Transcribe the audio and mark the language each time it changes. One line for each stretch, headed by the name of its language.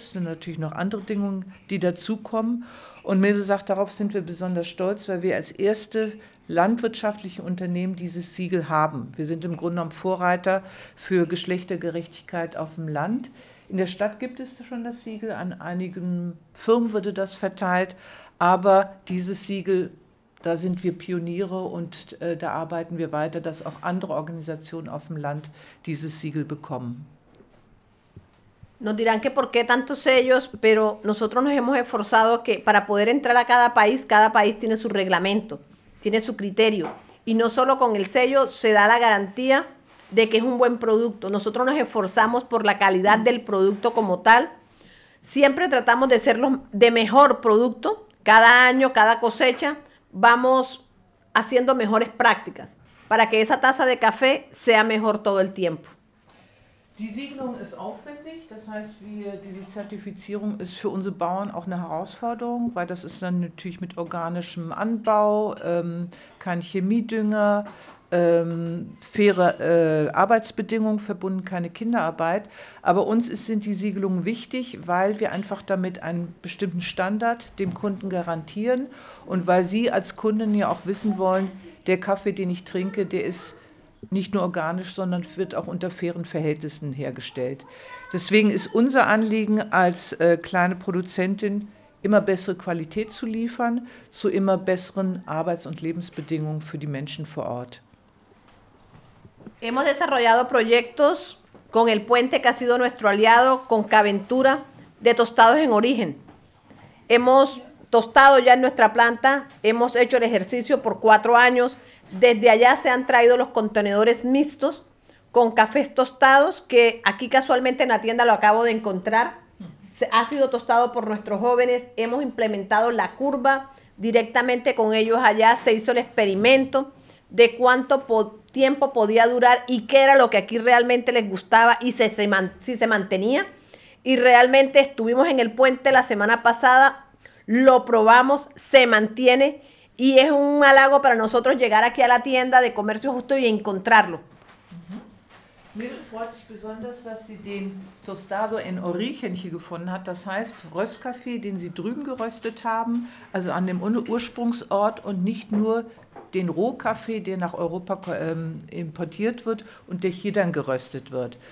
German: Es sind natürlich noch andere Dinge, die dazukommen. Und Mirse sagt, darauf sind wir besonders stolz, weil wir als erste landwirtschaftliche Unternehmen dieses Siegel haben. Wir sind im Grunde genommen Vorreiter für Geschlechtergerechtigkeit auf dem Land. In der Stadt gibt es schon das Siegel, an einigen Firmen wurde das verteilt, aber dieses Siegel, da sind wir Pioniere und da arbeiten wir weiter, dass auch andere Organisationen auf dem Land dieses Siegel bekommen.
Spanish: Nos dirán que por qué tantos sellos, pero nosotros nos hemos esforzado que para poder entrar a cada país tiene su reglamento, tiene su criterio. Y no solo con el sello se da la garantía de que es un buen producto. Nosotros nos esforzamos por la calidad del producto como tal. Siempre tratamos de ser de mejor producto. Cada año, cada cosecha, vamos haciendo mejores prácticas para que esa taza de café sea mejor todo el tiempo.
German: Die Siegelung ist aufwendig, das heißt, diese Zertifizierung ist für unsere Bauern auch eine Herausforderung, weil das ist dann natürlich mit organischem Anbau, kein Chemiedünger, faire Arbeitsbedingungen verbunden, keine Kinderarbeit. Aber uns sind die Siegelungen wichtig, weil wir einfach damit einen bestimmten Standard dem Kunden garantieren und weil Sie als Kunden ja auch wissen wollen, der Kaffee, den ich trinke, der ist nicht nur organisch, sondern wird auch unter fairen Verhältnissen hergestellt. Deswegen ist unser Anliegen als kleine Produzentin, immer bessere Qualität zu liefern, zu immer besseren Arbeits- und Lebensbedingungen für die Menschen vor Ort.
Spanish: Hemos desarrollado proyectos con el Puente, que ha sido nuestro aliado, con Caventura, de tostados en origen. Hemos tostado ya en nuestra planta, hemos hecho el ejercicio por 4 años. Desde allá se han traído los contenedores mixtos con cafés tostados que aquí casualmente en la tienda lo acabo de encontrar. Ha sido tostado por nuestros jóvenes. Hemos implementado la curva directamente con ellos allá. Se hizo el experimento de cuánto tiempo podía durar y qué era lo que aquí realmente les gustaba y si se mantenía. Y realmente estuvimos en el puente la semana pasada, lo probamos, se mantiene. Y es un halago para nosotros llegar aquí a la tienda de comercio justo y encontrarlo.
German: Mir freut sich besonders, dass sie den
Spanish: Tostado en origen
German: hier gefunden hat. Das heißt, Röstkaffee, den sie drüben geröstet haben, also an dem Ursprungsort und nicht nur den Rohkaffee, der nach Europa importiert wird und der hier dann geröstet wird.